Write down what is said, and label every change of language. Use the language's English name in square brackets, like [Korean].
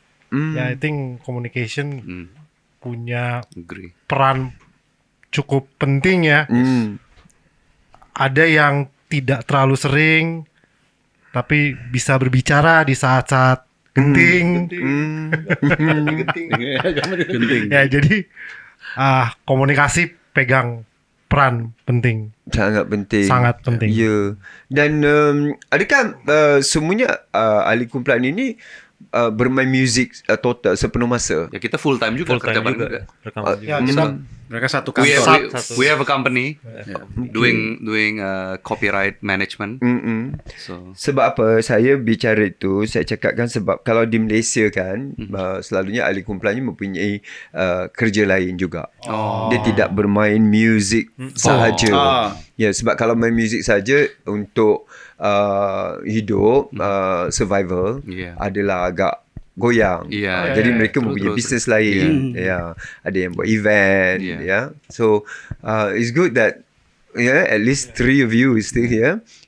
[English] Ya, I think communication punya Agree. [Indonesian] peran cukup penting ya. Ada yang tidak terlalu sering, tapi bisa berbicara di saat-saat genting. Genting. Ya, jadi komunikasi pegang peran penting. Sangat penting. Sangat penting. [Malay] Ya. Dan adakah semuanya ahli kumpulan ini bermain muzik total sepenuh masa? [Indonesian] Ya kita full time juga kerja bareng juga. Ya, kita Mereka satu [English] We [Indonesian] kantor. [English] have a company doing copyright management. So [Malay] Sebab apa saya bicara itu, saya cakapkan sebab kalau di Malaysia kan selalunya ahli kumpulannya mempunyai kerja lain juga. Dia tidak bermain muzik sahaja. Ya, sebab kalau main muzik saja untuk hidup, survival adalah agak goyang. Jadi mereka mempunyai bisnes lain. Ada yang buat event. [English] So it's good that at least 3 of you is still here.